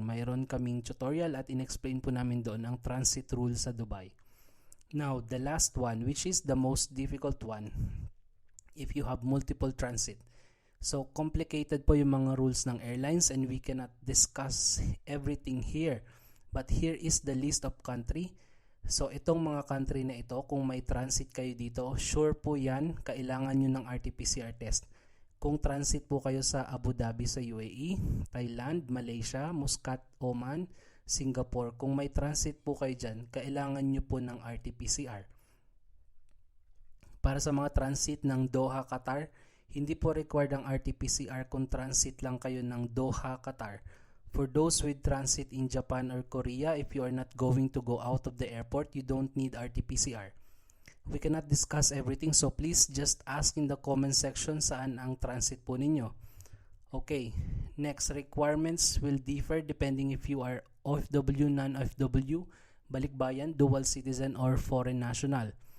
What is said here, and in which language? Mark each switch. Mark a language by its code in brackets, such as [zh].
[tl] Mayroon kaming tutorial at in-explain po namin doon ang transit rule sa Dubai. [en] Now, the last one, which is the most difficult one, if you have multiple transit. So, complicated [tl] po yung mga [en] rules ng airlines and we cannot discuss everything here. But here is the list of country. [tl] So, itong mga country na ito, kung may transit kayo dito, sure po yan, kailangan nyo ng RT-PCR test. Kung transit po kayo sa Abu Dhabi sa UAE, Thailand, Malaysia, Muscat, Oman, Singapore, kung may transit po kayo dyan, kailangan nyo po ng RT-PCR. Para sa mga transit ng Doha, Qatar, hindi po required ang RT-PCR kung transit lang kayo ng Doha, Qatar. [en] For those with transit in Japan or Korea, if you are not going to go out of the airport, you don't need RT-PCR. We cannot discuss everything, so please just ask in the comment section [tl] saan ang transit po ninyo. [en] Okay, next, requirements will differ depending if you are OFW, non-OFW, Balikbayan, dual citizen, or foreign national.